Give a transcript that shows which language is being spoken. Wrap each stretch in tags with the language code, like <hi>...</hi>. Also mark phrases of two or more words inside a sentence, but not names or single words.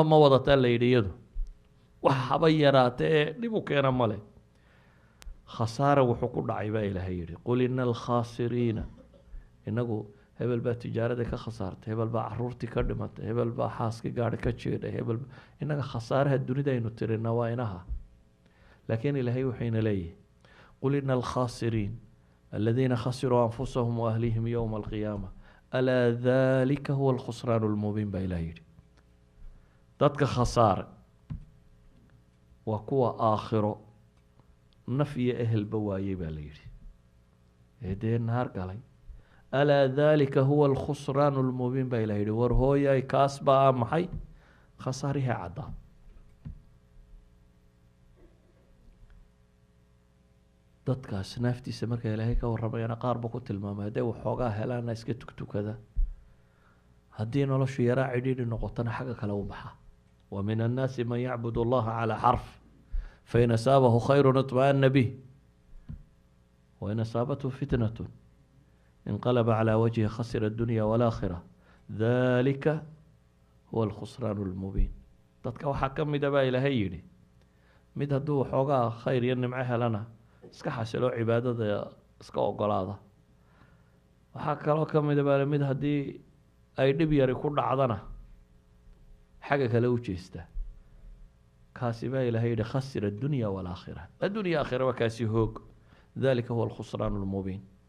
<so>ma wadataa la yidhi iyadu wax haba yaraatee dhib u keena male khasaara wuxuu ku dhacay baa ilaahay yidhi</so> <ar>قل إن الخاسرين</ar> <so>inagu hebel baa tijaarada ka khasaartay hebel baa caruurtii ka dhimatay hebel baa xaaskii gaari ka jeedhay hebel inaga khasaaraha dunida aynu tirina waa inaha laakiin ilaahay wuxuyna leeyahay</so> <ar>قل إن الخاسرين الذين خسروا أنفسهم وأهليهم يوم القيامة ألا ذلك هو الخسران المبين بإلهي</ar> <so>dadka khasaare waa kuwa aakhiro naf iyo ehelba waayey baa la yidhi eedee naar galay</so> <ar>ألا ذلك هو الخسران المبين</ar> <so>baa ilaha yidhi war hooyay kaas baa maxay khasaarihii caddaa dadkaas naaftiisa marka ilaahay ka warramayana qaar ba ku tilmaamay hadday waxoogaa helaana iska tugtukada haddii noloshu yaraa cidhiidhi noqotona xagga kale u baxa</so> <ar>ومن الناس من يعبد الله على حرف فإن أصابه خير اطمأن به وإن أصابته فتنة انقلب على وجهه خسر الدنيا والآخرة ذلك هو الخسران</ar> <so>المبين dadka waxaa ka mida baa ilaahay yidhi mid hadduu waxoogaa khayr iyo nimco helana iska xasilo cibaadada iska ogolaada waxaa kaloo ka mida baa mid haddii ay dhib yari ku dhacdana xagga kale u jeesta kaasi baa ilaahay yidhi</so> <ar>خسر الدنيا والآخرة</ar> <so>addunya aakhira waa kaasi hoog</so> <ar>ذلك هو الخسران المبين</ar>